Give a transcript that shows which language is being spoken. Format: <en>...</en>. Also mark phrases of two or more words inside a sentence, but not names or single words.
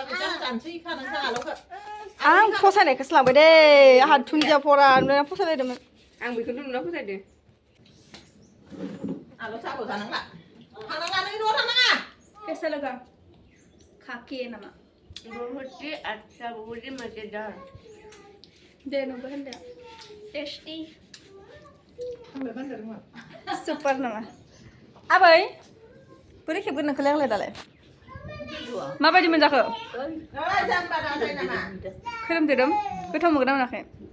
<brx>आं फसायनायखौसो लांबाय दे आंहा दुन्दिया फरा फसायलायदोंमोन आं बेखौनो नुना फोथायदों आलु साबो जानांला थांनांला नों न'आव थांनाङा</brx> <hi>कैसा लगा खा के नामा बहुत ही अच्छा बहुत ही मजेदार</hi> <brx>दे नोंबो होनदो टेस्टी थांबाय बान्दार मा सुपार नामा आबै बोरै खेबगोन नोंखौलाय आंलाय दालाय माबायदि मोनजाखो जाम्बा दाजाय नामा खोरोमदेरोम गोथाव मोनगोन ना मोनाखै</brx>